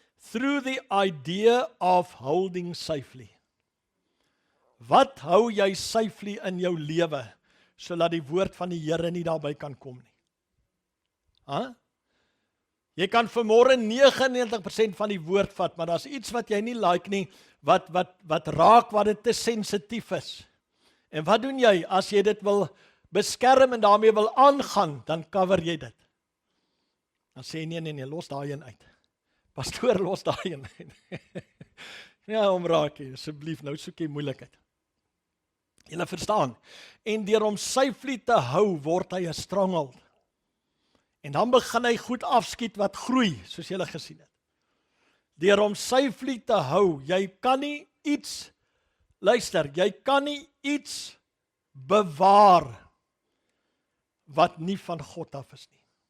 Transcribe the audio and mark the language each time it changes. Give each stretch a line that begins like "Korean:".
English: Through the idea of holding safely.
Afrikaans: Wat hou jy safely in jou lewe, sodat die woord van die Here nie daarby kan kom nie? Jy kan vanmôre 99% van die woord vat, maar daar's iets wat jy nie like nie, wat raak, wat dit te sensitief is. En wat doen jy as jy dit wil beskerm en daarmee wil aangaan, dan cover jy dit. Dan sê jy nee, los daai een uit. Pastoor, los daai een uit. Ja, omraak jy, asseblief, nou soek jy moeilikheid. Julle verstaan. En deur hom safely te hou, word hy 'n stronghold. En dan begin hy goed afskiet wat groei, soos julle gesien het. Deur hom safely te hou, jy kan nie iets, luister, jy kan nie iets bewaar wat nie van God af is nie.